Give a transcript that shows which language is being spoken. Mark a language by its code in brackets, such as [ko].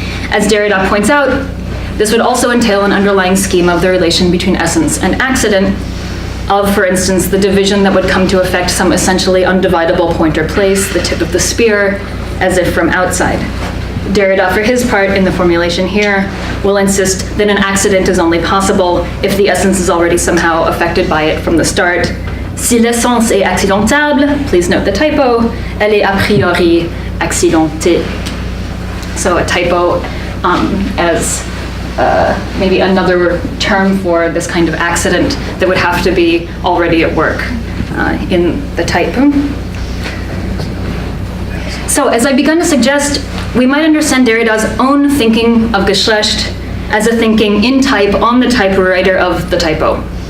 [en] As Derrida points out, this would also entail an underlying scheme of the relation between essence and accident, of, for instance, the division that would come to affect some essentially undividable point or place, the tip of the spear, as if from outside. Derrida, for his part, in the formulation here, will insist that an accident is only possible if the essence is already somehow affected by it from the start. [fr] Si l'essence est accidentable, [en] please note the typo, [fr] elle est a priori accidentée. [en] So a typo as maybe another term for this kind of accident that would have to be already at work in the type. So as I've begun to suggest, we might understand Derrida's own thinking of Geschlecht as a thinking in type on the typewriter of the typo.